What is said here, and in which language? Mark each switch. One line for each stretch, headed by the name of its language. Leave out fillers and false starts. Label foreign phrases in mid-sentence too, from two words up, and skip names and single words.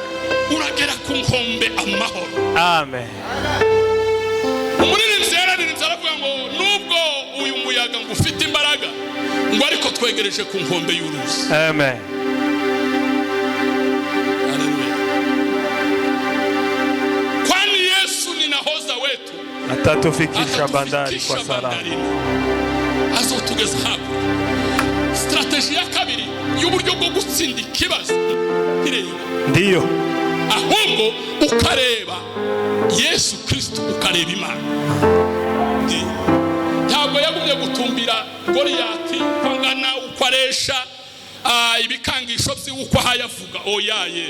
Kinyarwanda: Uragera ku nkombe amahoro. Amen. Umuririmbyi yararimbye aravuga ngo nubwo uyu muyaga ngo ufite imbaraga ngo ariko twegereje ku nkombe y'uruzi. Amen. Haleluya.
Swahili: Kwani Yesu ni nahoza wetu atatufikisha bandari kwa salama.
Kinyarwanda: Azotugeza hapo. Strategy ya kabiri y'uburyo bwo gutsinda ikibazo ndio ahubwo ukareba Yesu Kristo, ukareba Imana. Ntabwo yagumye gutumbira Goliath kwangana ukoresha ibikangisho by'uko hayavuga oyaye.